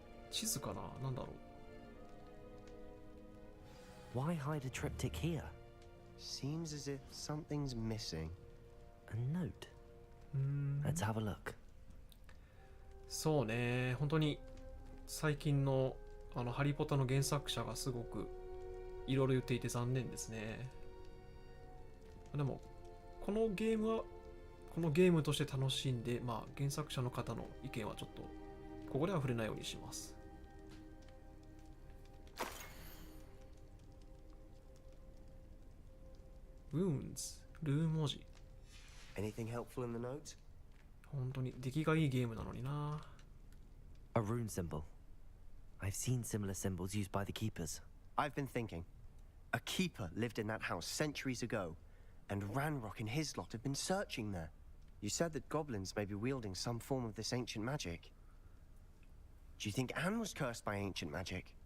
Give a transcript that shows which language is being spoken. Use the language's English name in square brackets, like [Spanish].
[Japanese] 地図かな？なんだろう。 [English] Why hide a triptych here? Seems as if something's missing. A note. Let's have a look. [Japanese] そうね、本当に最近のハリーポッターの原作者がすごくいろいろ言っていて残念ですね。でもこのゲームはこのゲームとして楽しんで、まあ原作者の方の意見はちょっとここでは触れないようにします。 Wounds ルーン文字。 [English] Anything helpful in the note? [Japanese] 本当に出来がいいゲームなのにな。 [English] A rune symbol. I've seen similar symbols used by the keepers. I've been thinking. A keeper lived in that house centuries ago, and Ranrock and his lot have been searching there. You said that goblins may be wielding some form of this ancient magic. Do you think Anne was cursed by ancient magic?